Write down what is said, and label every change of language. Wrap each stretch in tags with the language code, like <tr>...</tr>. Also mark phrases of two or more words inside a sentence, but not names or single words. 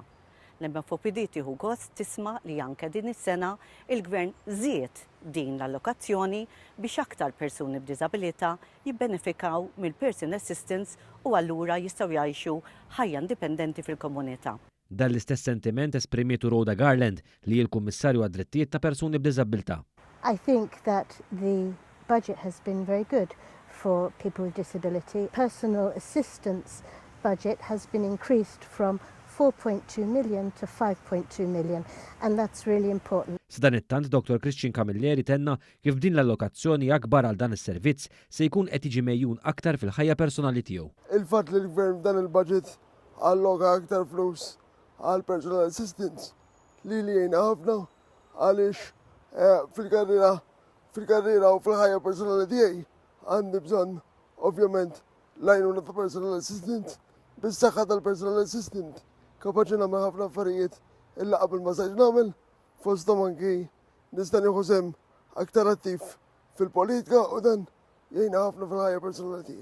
<mt>L-MFOPD tieħu gost tisma' li anke din is-sena il-Gvern żied din l-allokazzjoni biex aktar persuni b'diżabilità jibbenefikaw mill-</mt> <en>Person Assistance</en> <mt>u allura jistgħu jgħixu ħajja indipendenti fil-komunità. Dan l-istess sentiment esprimitu Rhoda Garland li l-Kummissarju għad-Drittijiet ta' Persuni b'Diżabilità.</mt> <en>I think that the budget has been very good for people with disability. Personal assistance budget has been increased from 4.2 million to 5.2 million, and that's really important.</en> <mt>S'dan it-tant Dr. Christian Camilleri tenna kif din l-allokazzjoni akbar għal dan is-servizz se jkun qed jiġi mejjun aktar fil-ħajja personali tiegħu. Il-fatt li l-Gvern dan il-budget alloka aktar flus għal</mt> <en>personal assistance</en> <mt>li jgħinna ħafna għaliex fil-karriera u fil-ħajja personali tiegħi għandi bżonn ovvjament l-għajnuna ta'</mt> <en>personal assistant</en> <mt>bis-saħħa tal-</mt> <en>personal assistant</en> <mt>kapaċi nagħmel ħafna affarijiet illa qabel ma saġ nagħmel fosthom anki nista' nieħu sehem aktar attiv fil-politika u dan jgħinna ħafna fil-ħajja personali tiegħi.</mt>